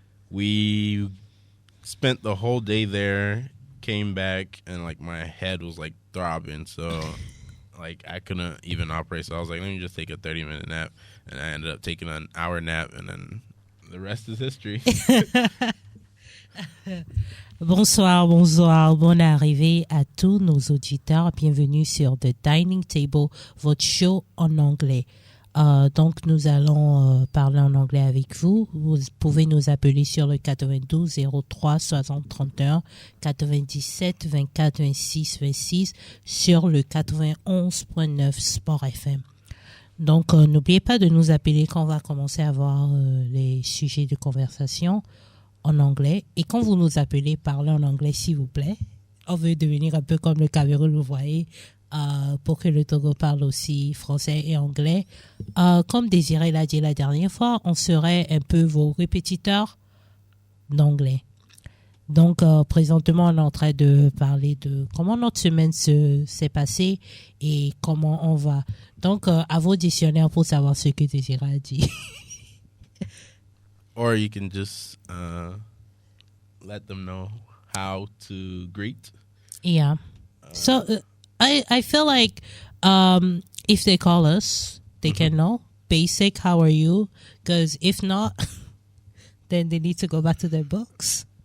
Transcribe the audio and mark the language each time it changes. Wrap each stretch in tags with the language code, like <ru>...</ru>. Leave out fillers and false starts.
<en>We spent the whole day there, came back, and like my head was like throbbing, so like I couldn't even operate. So I was like, let me just take a 30-minute nap, and I ended up taking an hour nap, and then the rest is history.</en> <fr>Bonsoir, bonne arrivée à tous nos auditeurs. Bienvenue sur The Dining Table, votre show en anglais. Donc, nous allons parler en anglais avec vous. Vous pouvez nous appeler sur le 92 03 60 31, 97 24 26 26 sur le 91.9 Sport FM. Donc, n'oubliez pas de nous appeler quand on va commencer à voir les sujets de conversation en anglais. Et quand vous nous appelez, parlez en anglais, s'il vous plaît. On veut devenir un peu comme le Cameroun, vous voyez, pour que le Togo parle aussi français et anglais. Comme Désiré l'a dit la dernière fois, on serait un peu vos répétiteurs d'anglais. Donc, présentement, on est en train de parler de comment notre semaine s'est passée et comment on va. Donc, à vos dictionnaires pour savoir ce que Désiré a dit.</fr> <en>Or you can just let them know how to greet. Yeah. So, I feel like if they call us, they can know basic, how are you? Because if not, then they need to go back to their books.</en>